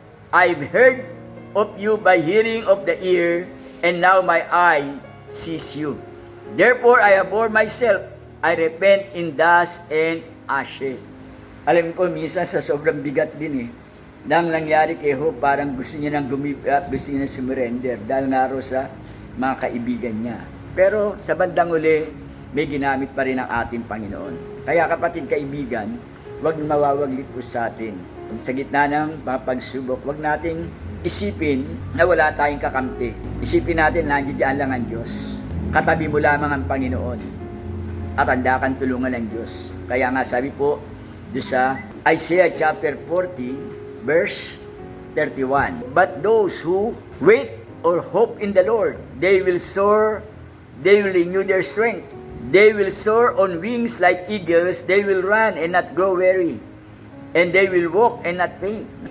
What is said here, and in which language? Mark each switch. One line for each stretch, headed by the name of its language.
English: I've heard of you by hearing of the ear, and now my eye sees you. Therefore I abhor myself, I repent in dust and ashes.
Filipino: Alam ko, minsan sa sobrang bigat din nang nangyari kay Job, parang gusto niya nang gumibat, gusto niya nang sumurrender dahil naro sa mga kaibigan niya. Pero sa bandang uli, may ginamit pa rin ang ating Panginoon. Kaya kapatid kaibigan, huwag mawawaglit po sa atin. Sa gitna ng mga pagsubok, huwag nating isipin na wala tayong kakampi. Isipin natin na nandiyan lang ang Diyos. Katabi mo lamang ang Panginoon at handa kang tulungan ng Diyos. Kaya nga sabi po doon sa
English: Isaiah chapter 40 verse 31, but those who wait or hope in the Lord, they will soar, they will renew their strength. They will soar on wings like eagles, they will run and not grow weary, and they will walk and not faint.